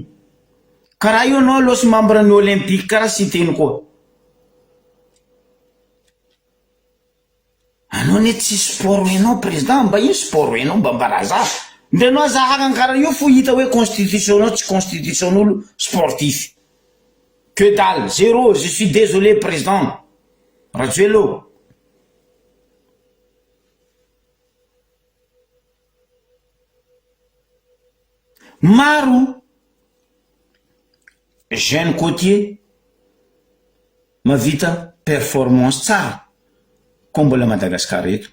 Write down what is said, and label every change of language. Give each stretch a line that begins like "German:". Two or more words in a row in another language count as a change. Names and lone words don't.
Malagasy: Karaha io anao loso membre ny olympique karaha siteny koa. Anao ne tsy sport hainao président mba ino sport hainao mba mbaraza. Nde anao zahagna karaha io fo hita hoe constitution anao tsy constitution olo sportif.
French: Que dalle, zéro, je suis désolé président.
Malagasy: Rajuelo. Maro
French: jeune côtier
Malagasy: mavita performance tsara kombola Madagascar eto.